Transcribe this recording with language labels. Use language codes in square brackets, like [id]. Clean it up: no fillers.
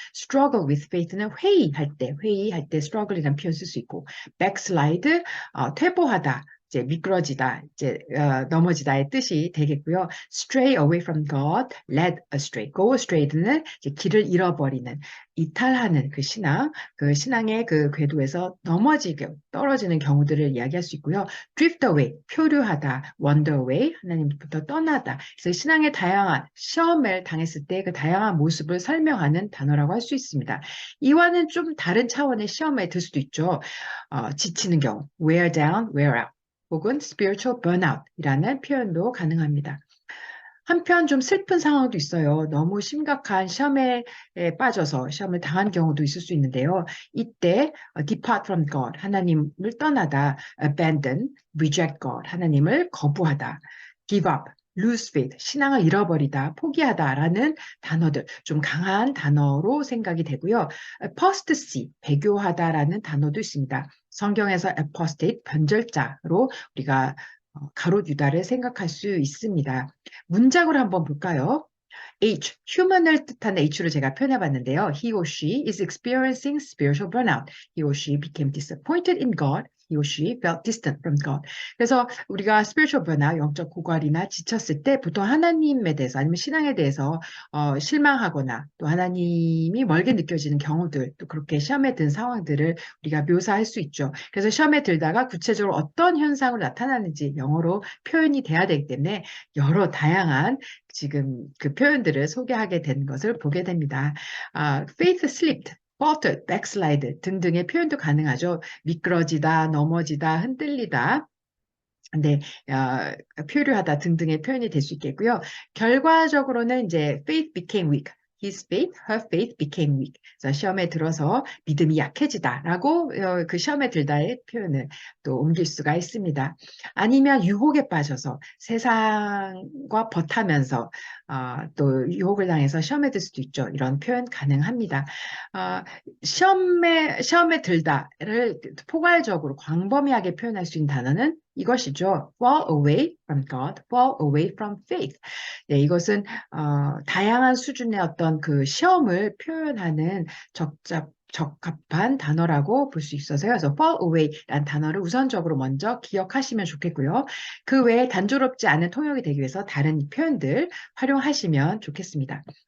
[en] struggle with faith [ko] 는 회의할 때 struggle이라는 표현 쓸 수 있고, backslide, 퇴보하다, 이제 미끄러지다, 이제 넘어지다의 뜻이 되겠고요. [en] stray away from God, led astray, go astray [ko] 는 이제 길을 잃어버리는, 이탈하는 그 신앙의 그 궤도에서 넘어지게 떨어지는 경우들을 이야기할 수 있고요. [en] drift away, [ko] 표류하다, [en] wander away, [ko] 하나님부터 떠나다. 그래서 신앙의 다양한 시험을 당했을 때 그 다양한 모습을 설명하는 단어라고 할 수 있습니다. 이와는 좀 다른 차원의 시험에 들 수도 있죠. 지치는 경우, [en] wear down, wear out, [ko] 혹은 [en] spiritual burnout [ko] 이라는 표현도 가능합니다. 한편 좀 슬픈 상황도 있어요. 너무 심각한 시험에 빠져서 시험을 당한 경우도 있을 수 있는데요. 이때 [en] depart from God, [ko] 하나님을 떠나다, [en] abandon, reject God, [ko] 하나님을 거부하다, [en] give up, lose faith, [ko] 신앙을 잃어버리다, 포기하다라는 단어들, 좀 강한 단어로 생각이 되고요. apostasy, 배교하다라는 단어도 있습니다. 성경에서 apostate, 변절자로 우리가 가롯 유다를 생각할 수 있습니다. 문장으로 한번 볼까요? H, human을 뜻하는 H로 제가 표현해봤는데요. [en] He or she is experiencing spiritual burnout. He or she became disappointed in God. He or she felt distant from God. [ko] 그래서 우리가 [en] spiritual burnout, [ko] 영적 고갈이나 지쳤을 때 보통 하나님에 대해서 아니면 신앙에 대해서 실망하거나 또 하나님이 멀게 느껴지는 경우들, 또 그렇게 시험에 든 상황들을 우리가 묘사할 수 있죠. 그래서 시험에 들다가 구체적으로 어떤 현상으로 나타나는지 영어로 표현이 돼야 되기 때문에 여러 다양한 지금 그 표현들을 소개하게 된 것을 보게 됩니다. [en] faith slipped, faltered, backslide [ko] 등등의 표현도 가능하죠. 미끄러지다, 넘어지다, 흔들리다. 네, 표류하다 등등의 표현이 될 수 있겠고요. 결과적으로는 이제 [en] faith became weak. His faith, her faith became weak. [ko] 그래서 시험에 들어서 믿음이 약해지다라고 그 시험에 들다의 표현을 또 옮길 수가 있습니다. 아니면 유혹에 빠져서 세상과 벗하면서 또 유혹을 당해서 시험에 들 수도 있죠. 이런 표현 가능합니다. 시험에 들다를 포괄적으로 광범위하게 표현할 수 있는 단어는 이것이죠. [en] fall away from God, fall away from faith. [ko] 네, 이것은 다양한 수준의 어떤 그 시험을 표현하는 적합한 단어라고 볼 수 있어서요. 그래서 fall away라는 단어를 우선적으로 먼저 기억하시면 좋겠고요. 그 외에 단조롭지 않은 통역이 되기 위해서 다른 표현들 활용하시면 좋겠습니다.